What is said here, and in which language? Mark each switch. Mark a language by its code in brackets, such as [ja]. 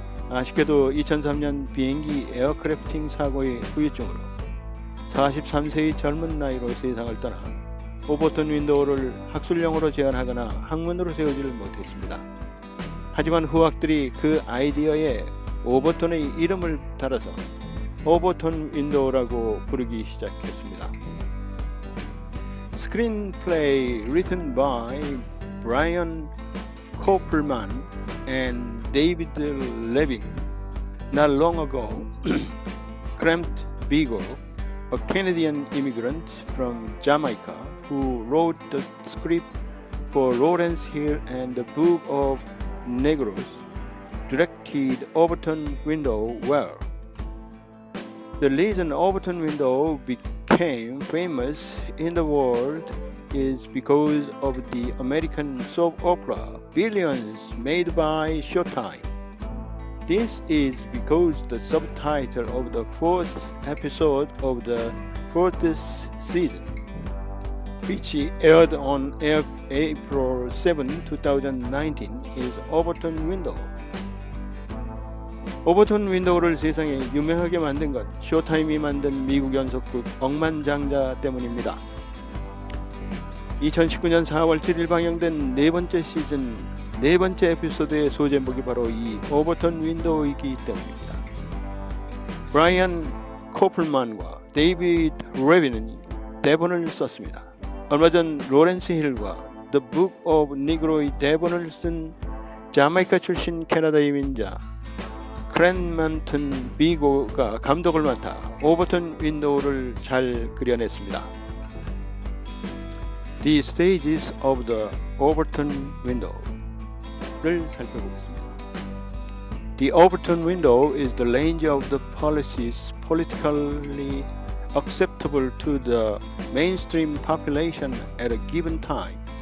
[ko] 아쉽게도 2003년 비행기 에어크래프팅 사고의 후유증으로 43세의 젊은 나이로 세상을 떠나 오버톤 윈도우를 학술용어로 제안하거나 학문으로 세우지를 못했습니다. 하지만 후학들이 그 아이디어에 오버톤의 이름을 달아서 오버톤 윈도우라고 부르기 시작했습니다. [en] Screenplay written by Brian Koppelman and David Levin. Not long ago, Cramped Beagle, a Canadian immigrant from Jamaica who wrote the script for Lawrence Hill and the Book of Negroes, directed Overton Window well. The reason Overton Window became became famous in the world is because of the American soap opera Billions made by Showtime. This is because the subtitle of the fourth episode of the fourth season, which aired on April 7, 2019, is Overton Window. [ko] 오버톤 윈도우를 세상에 유명하게 만든 것, 쇼타임이 만든 미국 연속극 억만장자 때문입니다. 2019년 4월 7일 방영된 네 번째 시즌 네 번째 에피소드의 소제목이 바로 이 오버톤 윈도우이기 때문입니다. 브라이언 코플만과 데이비드 레빈이 대본을 썼습니다. 얼마 전 로렌스 힐과 The Book of Negro의 대본을 쓴 자메이카 출신 캐나다 이민자 크랜먼튼 비고가 감독을 맡아 오버톤 윈도우를 잘 그려냈습니다. [en] The stages of the Overton Window를 [ko] 살펴보겠습니다. [en] The Overton Window is the range of the policies politically acceptable to the mainstream population at a given time.